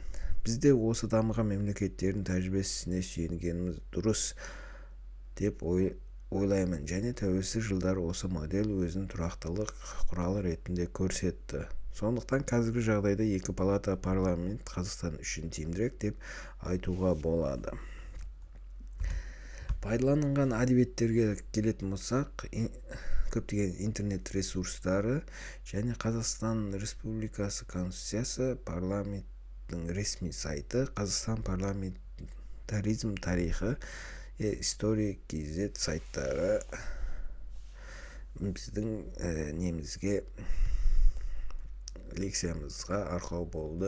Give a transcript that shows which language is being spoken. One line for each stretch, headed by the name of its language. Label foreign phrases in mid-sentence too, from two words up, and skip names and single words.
Kyrgyz: Бизде осы дамыган мемлекеттердин тажрыйбасына сүйөнгөнүбүз дурус деп ойлоймун жана тәуелсиздик жылдары осы модель өзүнүн турактылык куралы ретинде көрсөттү. Сондуктан азыркы жагдайда эки палата парламент Казакстан үчүн тиимдирээк деп айтууга болот.
Kazakh: Пайдаланган адебиеттерге келетін болсақ, көптеген интернет ресурстары және Қазақстан Республикасы Конституциясы, парламенттің ресми сайты, Қазақстан парламентаризм тарихы, история KZ сайттары біздің немізге лекциямызға арқау болды.